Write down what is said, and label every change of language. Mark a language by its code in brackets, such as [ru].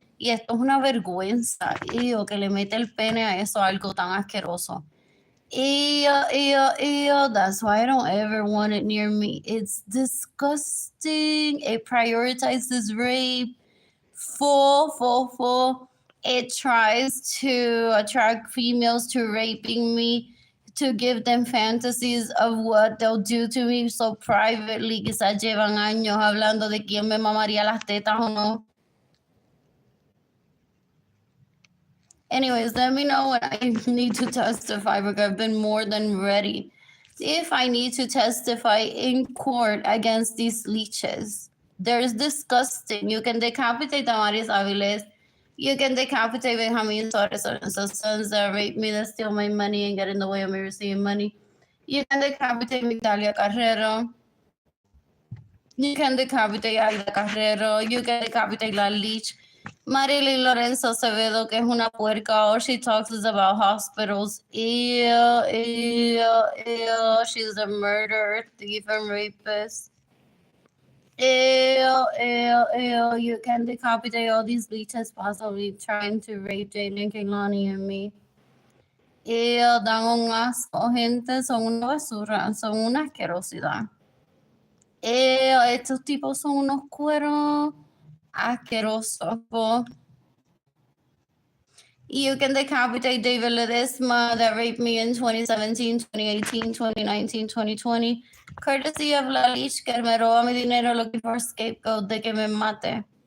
[es] Y esto es una vergüenza, que le mete el pene a eso, algo tan asqueroso. [en] That's why I don't ever want it near me. It's disgusting. It prioritizes rape. Full. It tries to attract females to raping me, to give them fantasies of what they'll do to me so privately. [es] Quizás llevan años hablando de quién me mamaría las tetas o no. [en] Anyways, let me know when I need to testify because I've been more than ready. If I need to testify in court against these leeches, they're disgusting. You can decapitate Damaris Aviles. You can decapitate Benjamin Suarez and sons that rape me, that steal my money and get in the way of me receiving money. You can decapitate Migdalia Carrero. You can decapitate Aida Carrero. You can decapitate La Leach. Arlene Lorenzo Acevedo, [es] que es una puerca. [en] All she talks is about hospitals. She's a murderer, thief, and rapist. You can decapitate all these leeches possibly trying to rape Jaden Kehlani and me. [es] Dan un asco, gente, son una basura, son una asquerosidad. Estos tipos son unos cueros asquerosos. [en] You can decapitate David Ledesma that raped me in 2017, 2018, 2019, 2020. Courtesy of [es] La Lich, que me roba mi dinero [en] looking for a scapegoat [es] de que me mate.